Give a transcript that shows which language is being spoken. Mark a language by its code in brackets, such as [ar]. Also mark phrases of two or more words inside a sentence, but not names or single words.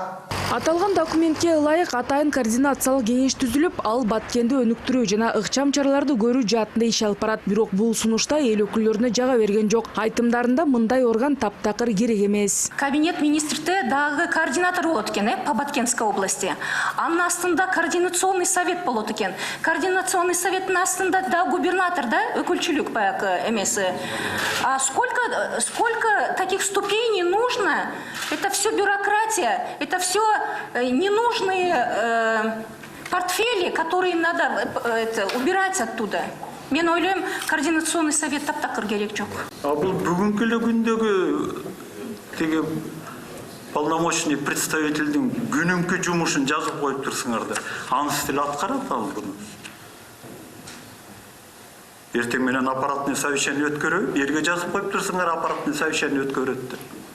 [ky] Аталган документке ылайык атайын координациялык кеңеш түзүлүп, ал Баткенди өнүктүрүү жана ыкчам чараларды көрүү жаатында иш алып барат. Бирок бул сунушта эл өкүлдөрүнө жага берген жок. Айтымдарында мындай орган таптакыр керек эмес. Кабинет министрде дагы координатор болот экен, [ru] по Баткенской области. [ky] Анын астында [ru] координационный совет [ky] болот экен. [ru] Координационный советтин [ky] астында да губернатор, да, өкүлчүлүк баягы эмеси. [ru] А сколько таких ступеней нужно? Это все бюрократия, это все ненужные портфели, которые надо убирать оттуда. [ky] Мен ойлойм, [ru] координационный совет [ky] таптакыр керек жок. А бул бүгүнкү эле күндөгү теге [ru] полномочный представительдин [ky] күнүмкү жумушун жазып коюп турсуңар да, анысы деле аткарат ал буну. Эртең менен [ru] аппаратный совещание [ky] өткөрөбү, жерге жазып коюп турсуңар, [ru] аппаратный совещание [ky] өткөрөт деп.